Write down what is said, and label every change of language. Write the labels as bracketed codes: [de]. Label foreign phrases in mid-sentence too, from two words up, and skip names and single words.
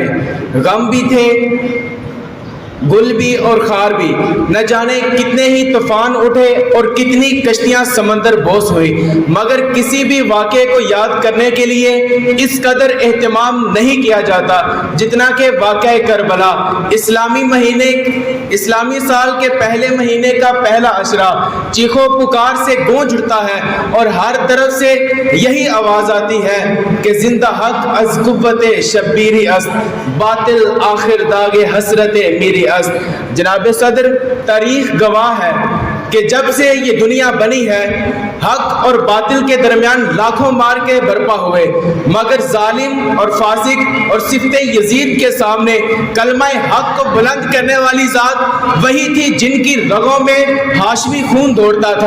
[ur] غم بھی تھے، گل بھی اور خار بھی، نہ جانے کتنے ہی طوفان اٹھے اور کتنی کشتیاں سمندر بوس ہوئی، مگر کسی بھی واقعے کو یاد کرنے کے لیے اس قدر اہتمام نہیں کیا جاتا جتنا کہ واقعہ کربلا۔ اسلامی سال کے پہلے مہینے کا پہلا عشرہ چیخو پکار سے گونج اٹھتا ہے اور ہر طرف سے یہی آواز آتی ہے کہ [fa] زندہ حق از قوت شبیری است، باطل آخر داغ حسرت میری است۔ [ur] جناب صدر، تاریخ گواہ ہے کہ جب سے یہ دنیا بنی ہے حق اور باطل کے درمیان لاکھوں مار کے برپا ہوئے، مگر ظالم اور فاسق اور صفت یزید کے سامنے کلمہ حق کو بلند کرنے والی ذات وہی تھی جن کی رگوں میں ہاشمی خون دوڑتا تھا۔